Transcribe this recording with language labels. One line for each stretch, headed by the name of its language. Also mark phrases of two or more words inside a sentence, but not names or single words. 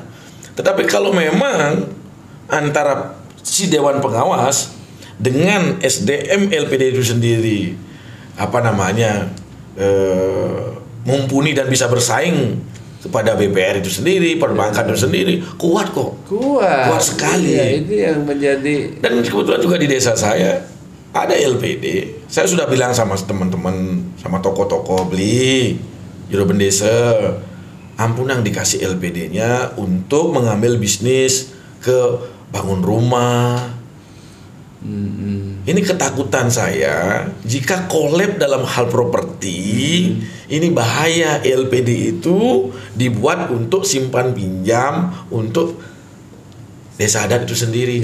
Indonesian: Tetapi kalau memang antara si dewan pengawas dengan SDM LPD itu sendiri mumpuni dan bisa bersaing kepada BPR itu sendiri, perbankan itu sendiri, kuat kok. Kuat sekali. Iya, itu yang menjadi. Dan kebetulan juga di desa saya ada LPD. Saya sudah bilang sama teman-teman, sama tokoh-tokoh beli juru bendesa, ampun yang dikasih LPD-nya untuk mengambil bisnis ke bangun rumah. Ini ketakutan saya, jika kolab dalam hal properti, ini bahaya. LPD itu dibuat untuk simpan pinjam untuk desa adat itu sendiri.